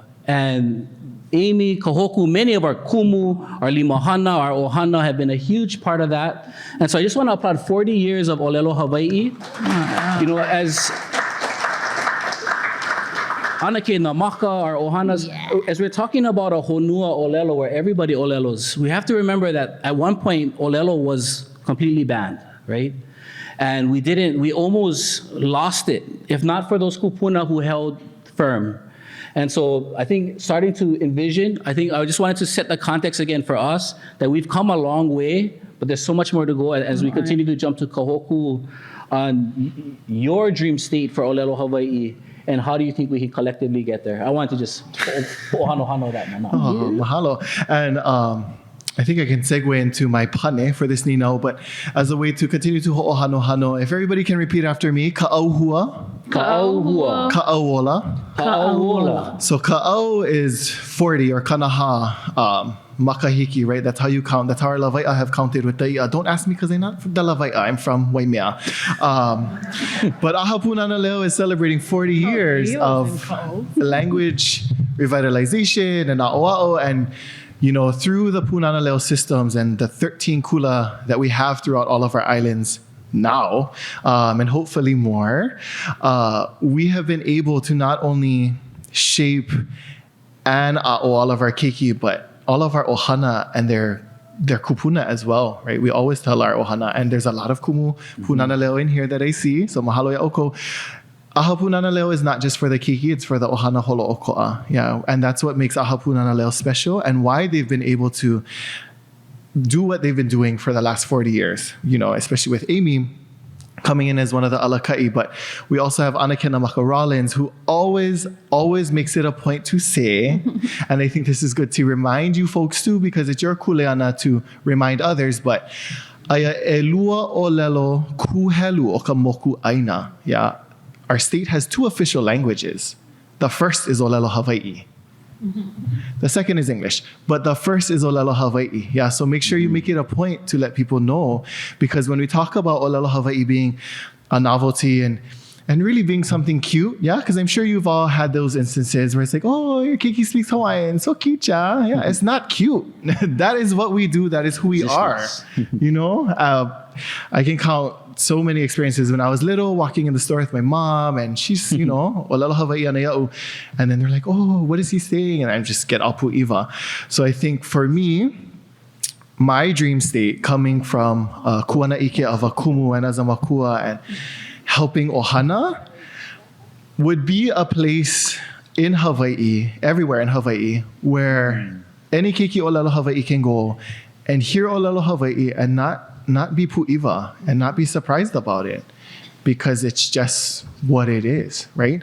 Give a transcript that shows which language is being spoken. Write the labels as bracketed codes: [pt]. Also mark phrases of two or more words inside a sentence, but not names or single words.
[en] And Amy, Kahōkū, many of our kumu, our limahana, our ohana have been a huge part of that. And so I just want to applaud 40 years of [haw] ʻŌlelo Hawaii. [en] As Anake Namaka, our ohanas, as we're talking about a [haw] honua ʻŌlelo [en] where everybody ʻŌlelos, we have to remember that at one point ʻŌlelo was completely banned, right? And we almost lost it, if not for those kupuna who held firm. And so I think starting to envision, I just wanted to set the context again for us that we've come a long way, but there's so much more to go as we continue to jump to Kahōkū on your dream state for [haw] ʻŌlelo Hawaii. [en] And how do you think we can collectively get there? I want to just ohano that. Mahalo. And I think I can segue into my pane for this Nino, but as a way to continue to ho'ohano, if everybody can repeat after me, ka'auhua. Ka'auhua. Ka'auola. Ka'auola. So ka'au is 40 or kanaha. Makahiki, right? That's how you count. That's how our Lāwaiʻa have counted with the Don't ask me because I'm not from the Lāwaiʻa. I'm from Waimea. But Aha Punana Leo is celebrating 40 years of language revitalization and a'oa'o. And, through the Punana Leo systems and the 13 kula that we have throughout all of our islands now, and hopefully more, we have been able to not only shape and all of our keiki, but all of our ohana and their kupuna as well, right? We always tell our ohana, and there's a lot of kumu punana leo in here that I see. [haw] So mahalo ya oko. [en] Aha Punana Leo is not just for the keiki, it's for the [haw] ohana holo-oko'a. [en] Yeah, and that's what makes Aha Punana Leo special and why they've been able to do what they've been doing for the last 40 years, especially with Amy coming in as one of the alakai. But we also have Anake Namaka Rollins, who always makes it a point to say, and I think this is good to remind you folks too, because it's your kuleana to remind others, but [haw] aya elua ʻŌlelo kuhelu o ka moku aina. [en] Yeah, our state has 2 official languages. The first is [haw] ʻŌlelo Hawaii. [en] The second is English, but the first is [haw] ʻŌlelo Hawaii. [en] Yeah, so make sure you make it a point to let people know, because when we talk about [haw] ʻŌlelo Hawaii [en] being a novelty and really being something cute, yeah, because I'm sure you've all had those instances where it's like, oh, your keiki speaks Hawaiian, so cute, yeah. Yeah, it's not cute. That is what we do. That is who we are. I can count so many experiences when I was little, walking in the store with my mom, and she's, [haw] ʻŌlelo Hawaii ana ia'u. [en] And then they're like, oh, what is he saying? And I just get apu iwa. So I think for me, my dream state coming from kuana ike of a kumu and as a makua and helping ohana would be a place in Hawaii, everywhere in Hawaii, where any [haw] keiki ʻŌlelo Hawaii [en] can go and hear [haw] ʻŌlelo Hawaii [en] and not be pu'iwa and not be surprised about it, because it's just what it is, right?